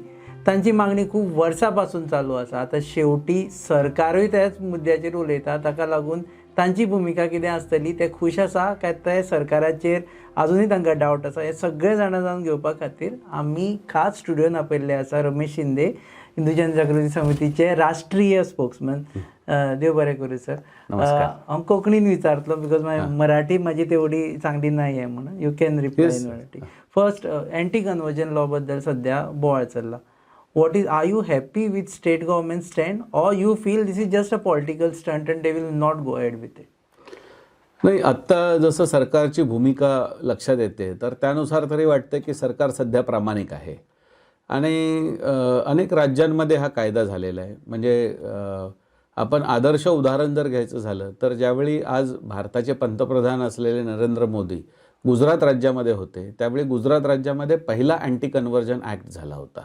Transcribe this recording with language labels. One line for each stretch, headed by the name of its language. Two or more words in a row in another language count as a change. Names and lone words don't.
Konkani: तांची मागणी खूब वर्सां पासून चालू आसा. आतां शेवटी सरकारूय त्याच मुद्द्याचेर उलयता, ताका लागून तांची भुमिका कितें आसतली ते खुश आसा काय ते सरकाराचेर अजुनूय तांकां डावट आसा, हे सगळे जाणा जावन घेवपा खातीर आमी खास स्टुडियोन आपयल्ले आसा रमेश शिंदे, हिंदू जनजागृती समितीचे राष्ट्रीय स्पोक्समॅन. देव बरें करूं सर. हांव कोंकणीन विचारतलो बिकॉज मराठी म्हाजी
Marathi: तेवढी चांगली नाही आहे
Konkani: म्हणून.
English: You can reply in Marathi.
Konkani: फर्स्ट,
English: anti conversion law
Konkani: बद्दल सध्या बोवाळ चल्ला.
English: What is, are you happy with state government stand, or you feel this is just a political stunt and they will not go ahead with it?
Marathi: नाही, आत्ता जसं सरकारची भूमिका लक्षात येते तर त्यानुसार तरी वाटतं की सरकार सध्या प्रामाणिक आहे आणि अनेक राज्यांमध्ये हा कायदा झालेला आहे. म्हणजे आपण आदर्श उदाहरण जर घ्यायचं झालं तर ज्यावेळी आज भारताचे पंतप्रधान असलेले नरेंद्र मोदी गुजरात राज्यामध्ये होते, त्यावेळी गुजरात राज्यामध्ये पहिला
English: anti conversion act
Marathi: झाला होता.